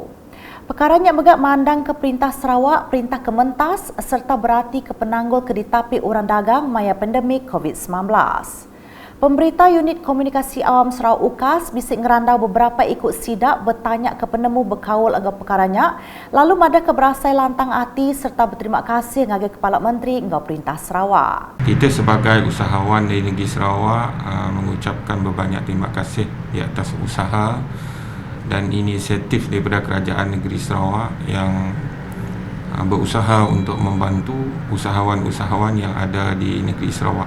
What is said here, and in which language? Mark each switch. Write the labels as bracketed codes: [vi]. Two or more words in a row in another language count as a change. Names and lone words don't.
[iba] Perkaranya megak mandang ke Perintah Sarawak, Perintah Kementas serta berarti ke penanggul ke ditapi orang dagang maya pandemik COVID-19. Pemberita Unit Komunikasi Awam Sarawak UKAS bisik ngerandau beberapa ikut sidak bertanya ke penemu berkawal agak perkaranya, lalu madah ke berasai lantang hati serta berterima kasih ngagai Kepala Menteri ngau Perintah Sarawak. [ms] Kita sebagai usahawan di negeri Sarawak mengucapkan berbanyak terima kasih di atas usaha dan inisiatif daripada Kerajaan Negeri Sarawak yang berusaha untuk membantu usahawan-usahawan yang ada di negeri Sarawak.